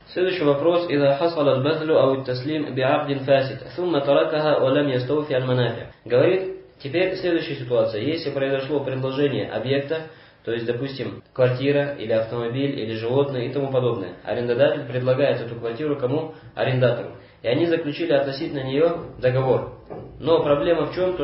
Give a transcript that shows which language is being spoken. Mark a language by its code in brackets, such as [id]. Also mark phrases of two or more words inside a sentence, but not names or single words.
[ru] Следующий вопрос. [ar] إذا حصل البذل أو التسليم بعقد فاسد ثم تركها ولم يستوفي المنافع. [ru] Говорит, теперь следующая ситуация. Если произошло предложение объекта, то есть, допустим, квартира или автомобиль или животное и тому подобное. Арендодатель предлагает эту квартиру кому? Арендатору. И они заключили относительно нее договор. Но проблема в чем?